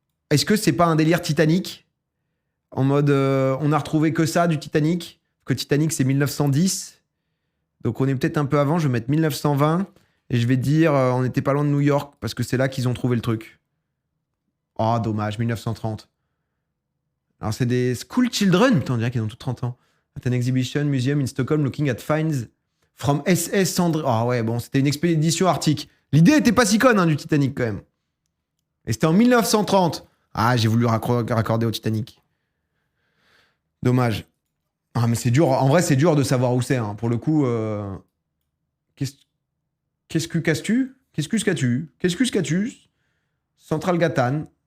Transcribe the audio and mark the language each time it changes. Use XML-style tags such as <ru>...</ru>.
<fr>Est-ce que c'est pas un délire Titanic? En mode, on a retrouvé que ça du Titanic. Que Titanic, c'est 1910. Donc, on est peut-être un peu avant. Je vais mettre 1920. Et je vais dire, on n'était pas loin de New York. Parce que c'est là qu'ils ont trouvé le truc. Oh, dommage, 1930. Alors, c'est des School Children. Putain, on dirait qu'ils ont tous 30 ans.</fr> <en>At an exhibition museum in Stockholm looking at finds from SS Sandra.</en> <fr>Ah ouais, bon, c'était une expédition arctique. L'idée était pas si conne, hein, du Titanic, quand même. Et c'était en 1930. Ah, j'ai voulu raccorder au Titanic. Dommage. Ah, mais c'est dur. En vrai, c'est dur de savoir où c'est, hein. Pour le coup, qu'est-ce que casse-tu? Qu'est-ce que qu'as-tu? Qu'est-ce que qu'as-tu? Central Gatan.</fr>